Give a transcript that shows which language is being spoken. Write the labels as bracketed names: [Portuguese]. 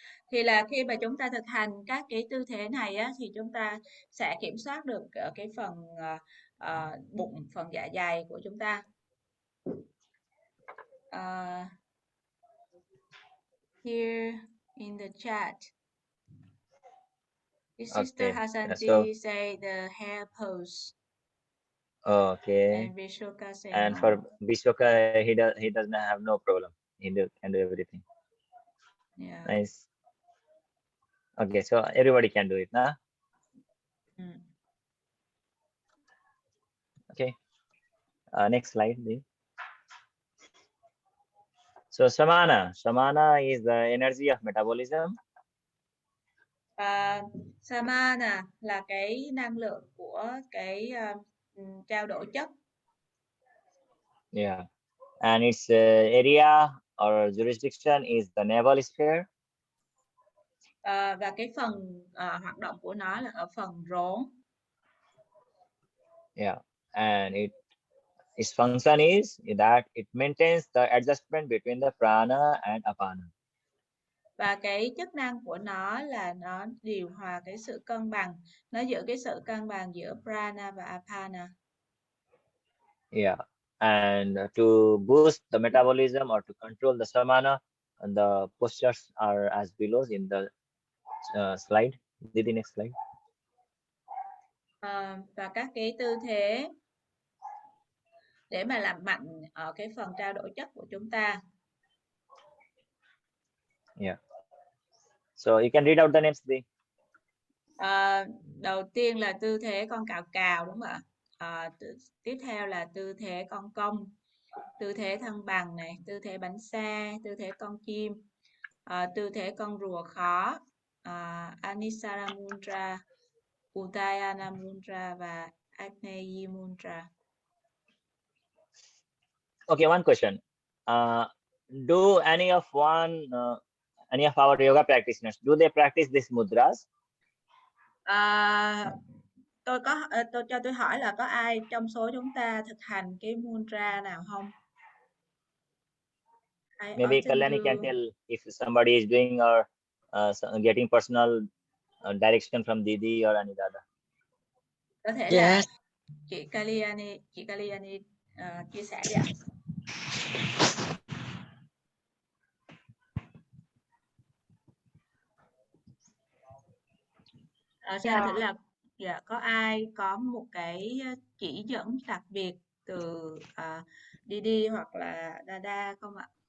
[Vietnamese] Thì là khi mà chúng ta thực hành các cái tư thế này á, thì chúng ta sẽ kiểm soát được cái phần bụng, phần dạ dày của chúng ta. [English] Here in the chat, this sister Hasanti say the hair pose. Okay. And Vishoka say and no. For Vishoka, he does not have no problem. He can do everything. Yeah. Nice. Okay, so everybody can do it, nah? Okay. Next slide, please. So samana is the energy of metabolism. [Vietnamese] Samana là cái năng lượng của cái trao đổi chất. [English] Yeah, and its area or jurisdiction is the navel sphere. [Vietnamese] Và cái phần hoạt động của nó là ở phần rốn. [English] Yeah, and its function is that it maintains the adjustment between the prana and apana. [Vietnamese] Và cái chức năng của nó là nó điều hòa cái sự cân bằng, nó giữ cái sự cân bằng giữa prana và apana. [English] Yeah, and to boost the metabolism or to control the samana, and the postures are as below in the slide. Did the next slide. [Vietnamese] Và các cái tư thế để mà làm mạnh ở cái phần trao đổi chất của chúng ta. [English] Yeah. So you can read out the names. [Vietnamese] Đầu tiên là tư thế con cào cào, đúng không ạ? Tiếp theo là tư thế con công, tư thế thân bằng này, tư thế bánh xe, tư thế con chim, tư thế con rùa khó, Anisara Mudra, Uddayana Mudra và Agneyi Mudra. [English] Okay, one question. Do any of our yoga practitioners, do they practice these mudras? [Vietnamese] Tôi hỏi là có ai trong số chúng ta thực hành cái mudra nào không? [English] Maybe Kalyani can tell if somebody is doing or getting personal direction from Didi or any Dada. [Vietnamese] Có thể là chị Kalyani chia sẻ đi ạ. Xem thử là có ai có một cái chỉ dẫn đặc biệt từ Didi hoặc là Dada không ạ?